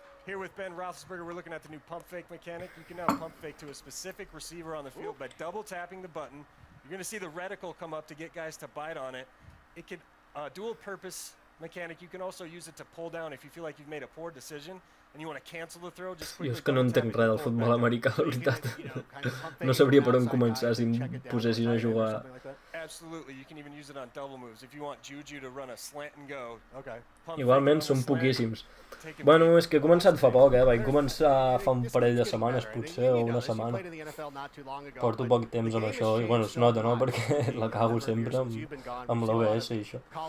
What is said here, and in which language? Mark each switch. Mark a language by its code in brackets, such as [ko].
[en] Here with Ben Roethlisberger, we're looking at the new pump fake mechanic. You can now pump fake to a specific receiver on the field by double tapping the button. You're going to see the reticle come up to get guys to bite on it. It can dual purpose mechanic. You can also use it to pull down if you feel like you've made a poor decision and you want to cancel the throw. Just [ca] Jo és que no entenc res del futbol americà, la veritat. No sabria per on començar si em posessin a jugar. [en] Absolutely, you can even use it on double moves if you want Juju to run a slant and go. [ca] Igualment són poquíssims. Bueno, és que he començat fa poc, vaig començar fa un parell de setmanes, potser, o una setmana. Porto poc temps amb això, i bueno, es nota, no?, perquè la cago sempre amb l'OBS i això.